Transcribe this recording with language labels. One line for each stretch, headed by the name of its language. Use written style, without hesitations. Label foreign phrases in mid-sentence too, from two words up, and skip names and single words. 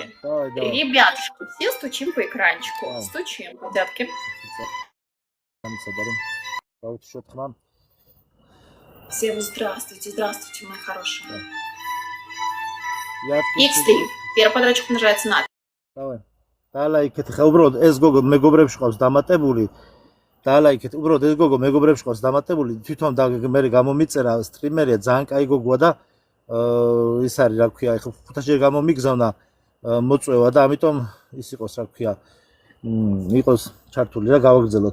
Russian: Ребятушки, все стучим по экранчику. Стучим, ребятки. Всем здравствуйте, мои хорошие. X3. Первый подрядчик умножается на. Давай.
Georgian: დაალაიქეთ, ხა უბრალოდ ეს გოგო მეგობრებში ყავს დამატებული. დაალაიქეთ, უბრალოდ ეს გოგო მეგობრებში ყავს დამატებული. თვითონ და მე გამომიწერა სტრიმერია, ძალიან კაი გოგოა და ის არის, რა ქვია, ეხლა 5-ჯერ გამომიგზავნა მოწვევა და ამიტომ ის იყოს, რა ქვია, იყოს ჩართული რა გავაგრძელოთ.